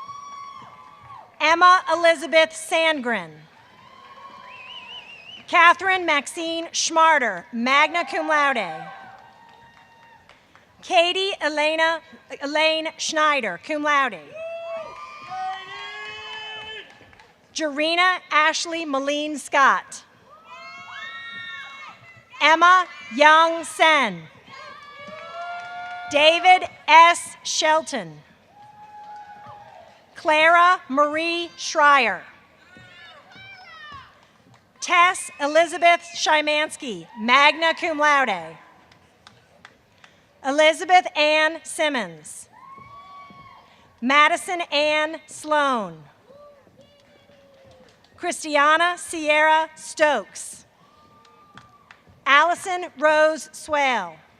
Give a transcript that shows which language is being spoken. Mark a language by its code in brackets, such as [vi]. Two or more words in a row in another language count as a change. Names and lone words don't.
[en] Emma Elizabeth Sandgren. Catherine Maxine Schmarter, [la] magna cum laude. [en] Katie Elaine Schneider, [la] cum laude. [en] Jarena Ashley Moline Scott. Emma Young Sen. David S. Shelton. Clara Marie Schreier. Tess Elizabeth Szymanski, [la] magna cum laude. [en] Elizabeth Ann Simmons. Madison Ann Sloan. Christiana Sierra Stokes. Allison Rose Swale.